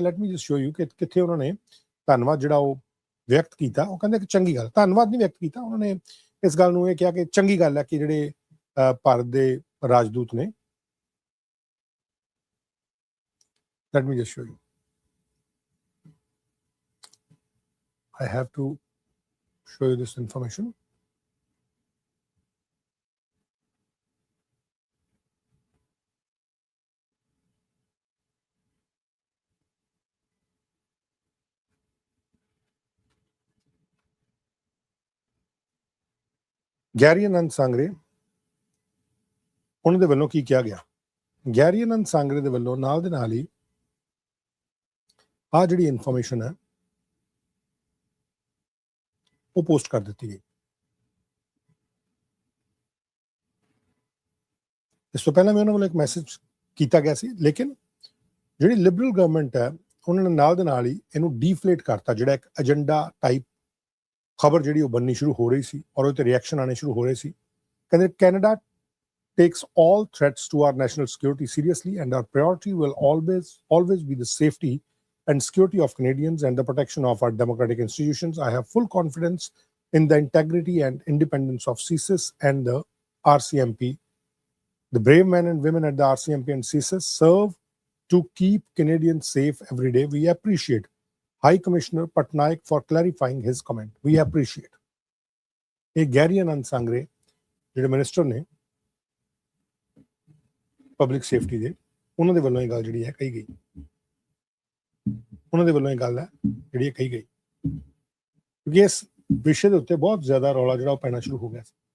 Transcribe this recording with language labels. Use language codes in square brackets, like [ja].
[en] let me just show you [pa] ਕਿ ਕਿੱਥੇ ਉਹਨਾਂ ਨੇ ਧੰਨਵਾਦ ਜਿਹੜਾ ਉਹ ਵਿਅਕਤ ਕੀਤਾ। ਉਹ ਕਹਿੰਦੇ ਕਿ ਚੰਗੀ ਗੱਲ, ਧੰਨਵਾਦ ਨਹੀਂ ਵਿਅਕਤ ਕੀਤਾ, ਉਹਨਾਂ ਨੇ ਇਸ ਗੱਲ ਨੂੰ ਇਹ ਕਿਹਾ ਕਿ ਚੰਗੀ ਗੱਲ ਹੈ ਕਿ ਜਿਹੜੇ ਭਾਰਤ ਦੇ ਰਾਜਦੂਤ ਨੇ, [en] let me just show you. I have to show you this information. [pa] Garry ਸਾਂਗਰੇ, ਉਹਨਾਂ ਦੇ ਵੱਲੋਂ ਕੀ ਕਿਹਾ ਗਿਆ। ਗੈਰੀ ਸਾਂਗਰੇ ਦੇ ਵੱਲੋਂ ਨਾਲ ਦੇ ਨਾਲ ਹੀ ਆਹ ਜਿਹੜੀ ਇਨਫੋਰਮੇਸ਼ਨ ਹੈ ਉਹ ਪੋਸਟ ਕਰ ਦਿੱਤੀ ਗਈ। ਇਸ ਤੋਂ ਪਹਿਲਾਂ ਵੀ ਉਹਨਾਂ ਵੱਲੋਂ ਇੱਕ ਮੈਸੇਜ ਕੀਤਾ ਗਿਆ ਸੀ, ਲੇਕਿਨ ਜਿਹੜੀ ਲਿਬਰਲ ਗਵਰਨਮੈਂਟ ਹੈ ਉਹਨਾਂ ਨੇ ਨਾਲ ਦੇ ਨਾਲ ਹੀ ਇਹਨੂੰ ਡੀਫਲੇਟ ਕਰਤਾ। ਜਿਹੜਾ ਇੱਕ ਏਜੰਡਾ ਟਾਈਪ ਖਬਰ ਜਿਹੜੀ ਉਹ ਬਣਨੀ ਸ਼ੁਰੂ ਹੋ ਰਹੀ ਸੀ ਔਰ ਉਹਦੇ 'ਤੇ ਰਿਐਕਸ਼ਨ ਆਉਣੇ ਸ਼ੁਰੂ ਹੋ ਰਹੇ ਸੀ। ਕਹਿੰਦੇ [en] Canada takes all threats to our national security seriously, and our priority will always be the safety and security of Canadians and the protection of our democratic institutions. I have full confidence in the integrity and independence of CSIS and the RCMP. The brave men and women at the RCMP and CSIS serve to keep Canadians safe every day. We appreciate High Commissioner Patnaik for clarifying his comment. We appreciate. [pa] A Gary Sankre, ਜਿਹੜੇ minister ਨੇ public safety ਦੇ, ਉਹਨਾਂ ਦੇ ਵੱਲੋਂ ਇਹ ਗੱਲ ਜਿਹੜੀ ਹੈ ਕਹੀ ਗਈ। ਉਹਨਾਂ ਦੇ ਵੱਲੋਂ ਇਹ ਗੱਲ ਹੈ ਜਿਹੜੀ ਕਹੀ ਗਈ ਕਿਉਂਕਿ ਇਸ ਵਿਸ਼ੇ ਦੇ ਉੱਤੇ ਬਹੁਤ ਜ਼ਿਆਦਾ ਰੌਲਾ ਜਿਹੜਾ ਉਹ ਪੈਣਾ ਸ਼ੁਰੂ ਹੋ ਗਿਆ ਸੀ।